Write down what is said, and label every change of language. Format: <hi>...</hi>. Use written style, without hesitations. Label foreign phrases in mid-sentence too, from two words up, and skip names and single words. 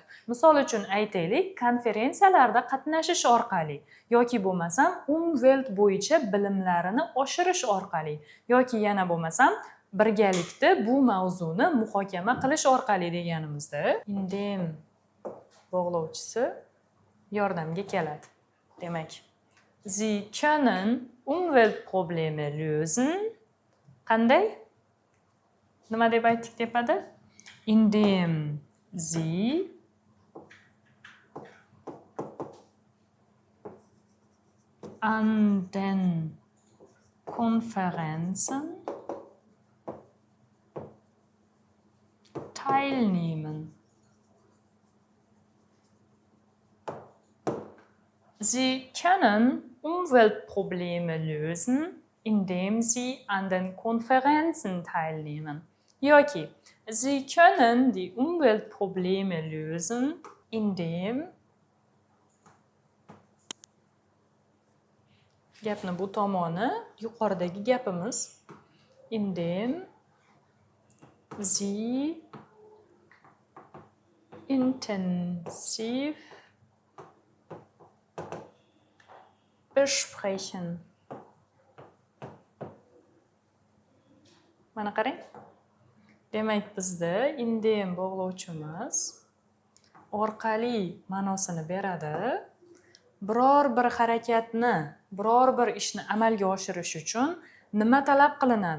<uz>Misol uchun aytaylik, konferensiyalarda qatnashish orqali yoki bo'lmasam Umwelt bo'yicha bilimlarini oshirish orqali yoki yana bo'lmasam birgalikda bu mavzuni muhokama qilish orqali deganimizda indem bog'lovchisi yordamga keladi. Demak,</uz> <de>Sie können Umweltprobleme lösen.</de> <uz>Qanday? Nima deb aytdik tepada?</uz> <de>Indem Sie an den Konferenzen teilnehmen. Sie können Umweltprobleme lösen, indem sie an den Konferenzen teilnehmen. Yoki, Sie können die Umweltprobleme lösen, indem</de> <uz>gapni bu tomoni yuqoridagi gapimiz</uz> <de>indem Sie intensiv besprechen.</de> <uz>Mana qarang. Demak, bizda indem bog'lovchimiz orqali ma'nosini beradi. Biror bir harakatni, biror bir ishni amalga oshirish uchun nima talab qilinadi?</uz>